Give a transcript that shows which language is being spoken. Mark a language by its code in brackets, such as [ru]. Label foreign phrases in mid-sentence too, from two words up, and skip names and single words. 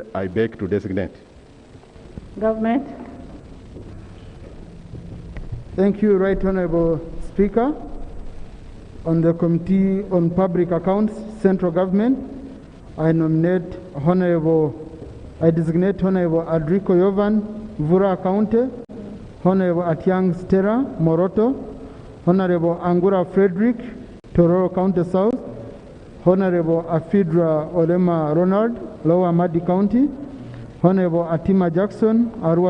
[en] I beg to designate. Government. Thank you, Right Honorable Speaker. On the Committee on Public Accounts, Central Government, I designate Honorable Adrico Yovan, Vura County, Honorable Atiang Stella Moroto, Honorable Angura Frederick, Tororo County South, Honorable Afidra Olema Ronald, Lower Madi County, Honorable Atima Jackson, Arua